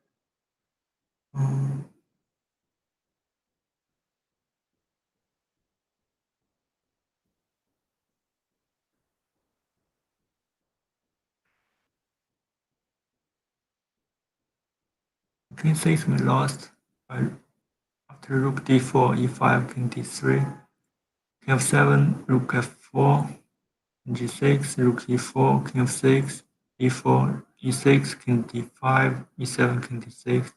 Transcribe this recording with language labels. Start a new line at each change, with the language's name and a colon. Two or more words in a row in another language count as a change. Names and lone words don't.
English: Um, king e6 we lost. After rook d4, e5, king d3, king f7, rook f4, g6, rook e4, king f6, e4, e6, king d5, e7, king d6.